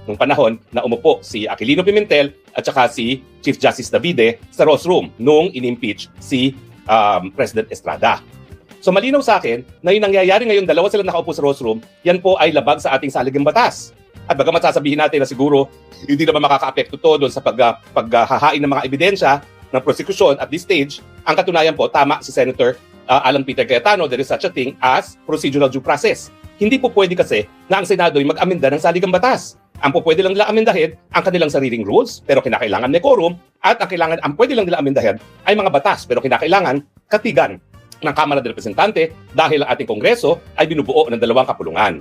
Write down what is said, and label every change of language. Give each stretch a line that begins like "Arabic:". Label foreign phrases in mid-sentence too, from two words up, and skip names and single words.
Filipino: Nung panahon na umupo si Aquilino Pimentel at saka si Chief Justice Davide sa Ross Room nung in-impeach si President Estrada. So malinaw sa akin na yung nangyayari ngayon, dalawa sila nakaupo sa Ross Room, yan po ay labag sa ating saligang batas. At bagamat sasabihin natin na siguro hindi naman makaka-apekto to doon sa paghahain ng mga ebidensya ng prosecution
English: at this stage,
Filipino: ang katunayan po, tama si Senator Alan Peter Cayetano,
English: there is such a thing as procedural due process.
Filipino: Hindi po pwede kasi na ang Senado ay mag-amenda ng saligang batas. Ang po pwede lang nila amendahin ang kanilang sariling rules, pero kinakailangan may quorum, at ang pwede lang nila amendahin ay mga batas, pero kinakailangan katigan ng Kamara de Representante dahil ang ating Kongreso ay binubuo ng dalawang kapulungan.